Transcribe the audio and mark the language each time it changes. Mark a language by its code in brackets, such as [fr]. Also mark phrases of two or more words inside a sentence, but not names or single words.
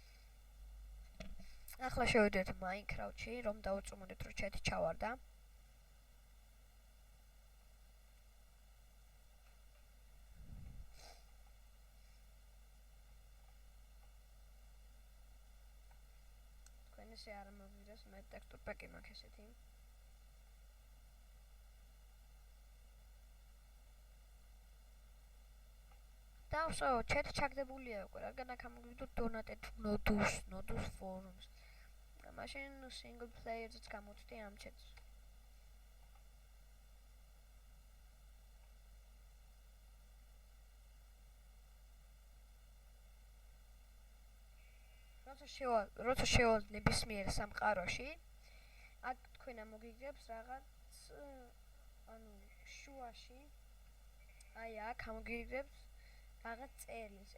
[ka] ახლა შევიდეთ Minecraft-ში, რომ დავუწმუნდეთ, რომ ჩეთი ჩავარდა. თქვენ ესე არ მოგიდეს, მე [en] texture pack- [ka] ი მაქვს ესეთი. და ვსო, ჩეთი ჩაგდებულია უკვე, რადგან აქ ამოგიგდოთ [en] donated nodus forums. [ka] მაშინ [en] single player- [ka] ზეც გამოვთდი ამ ჩეთს. როცა შევალთ ნებისმიერ სამყაროში, აქ თქვენ ამოგიგებს რაღაც შუაში აი აქ ამოგიგებს რაღაც წერილს.